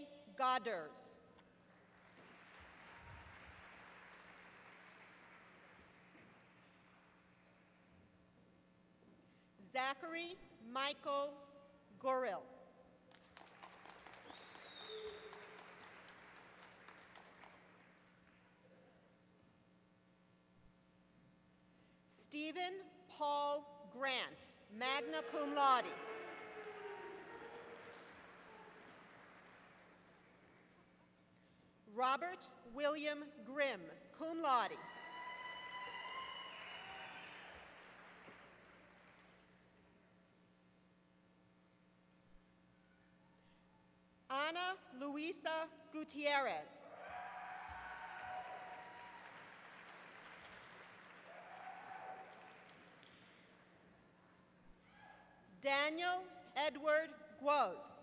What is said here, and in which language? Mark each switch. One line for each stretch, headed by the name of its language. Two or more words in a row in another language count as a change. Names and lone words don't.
English: Godders. Zachary Michael Goril. Stephen Paul Grant,
Latin: magna cum laude.
English: Robert William Grimm,
Latin: cum laude.
English: Ana Luisa Gutierrez. Daniel Edward Guos.